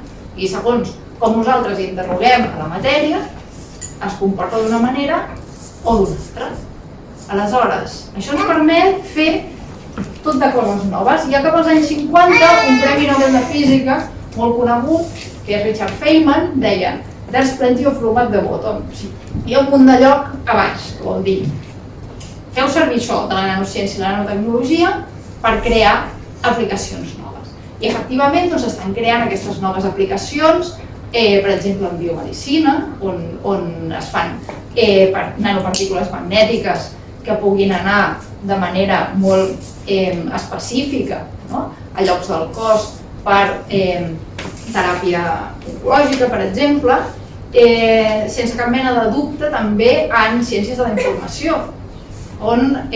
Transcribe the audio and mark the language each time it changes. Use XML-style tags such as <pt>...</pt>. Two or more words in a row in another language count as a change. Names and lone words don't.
<ca>I segons com nosaltres interroguem a la matèria, es comporta d'una manera o d'una altra. Aleshores, això ens permet fer tot de coses noves. Ja cap als anys 50, un premi Nobel de Física molt conegut, que és Richard Feynman, deia</ca> <en>"There's plenty of room at the bottom".</en> <ca>Hi ha un munt de lloc a baix, que vol dir feu servir això de la nanociència i la nanotecnologia per crear aplicacions noves. I efectivament s'estan creant aquestes noves aplicacions, per exemple en biomedicina, on es fan nanopartícules magnètiques que puguin anar de manera molt específica a llocs del cos per teràpia oncològica, per exemple, sense cap mena de dubte també en ciències de la informació, on</ca>